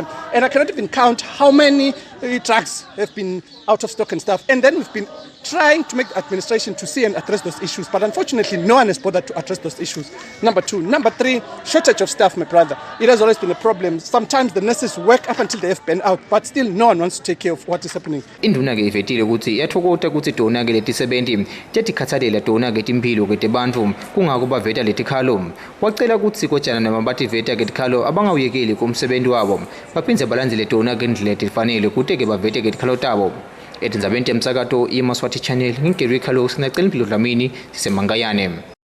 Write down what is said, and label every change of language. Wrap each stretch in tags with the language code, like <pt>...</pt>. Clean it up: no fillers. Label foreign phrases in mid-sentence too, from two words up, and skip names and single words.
<en>And I cannot even count how many drugs have been out of stock and stuff. And then we've been trying to make the administration to see and address those issues, but unfortunately no one has bothered to address those issues. Number two. Number three, shortage of staff, my brother. It has always been a problem. Sometimes the nurses work up until they have been out, but still no one wants to take care of what is happening.</en> <ss>Induna ke ivetile ukuthi yathokota ukuthi dona ke letisebenzi tetikhathalela dona ke timpilo ke tebantfu kungako baveta letikhalo wacela ukuthi kojana namabathi veta ke tikhalo abangawuyekeli kumsebenzi wabo baphindze balandzele dona ke indlela etifanele kuthi ke bavete ke tikhalo tabo etindzabeni temsakato iMaswati Channel ngingeri Carlos nacela impilo Dlamini siseMangayane.</ss>